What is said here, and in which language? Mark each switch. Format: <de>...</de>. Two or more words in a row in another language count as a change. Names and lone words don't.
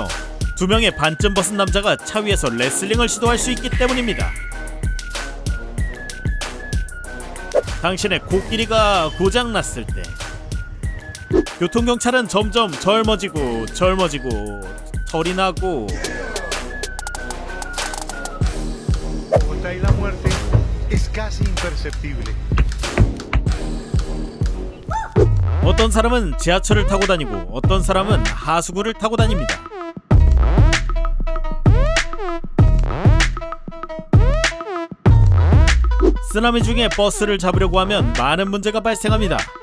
<ko>2명의 반쯤 벗은 남자가 차 위에서 레슬링을 시도할 수 있기 때문입니다. 당신의 코끼리가 고장났을 때 교통경찰은 점점 젊어지고 털이 나고</ko> <es>Bogotá y la muerte es casi imperceptible.</es> <ko>어떤 사람은 지하철을 타고 다니고 어떤 사람은 하수구를 타고 다닙니다. 쓰나미 중에 버스를 잡으려고 하면 많은 문제가 발생합니다.</ko>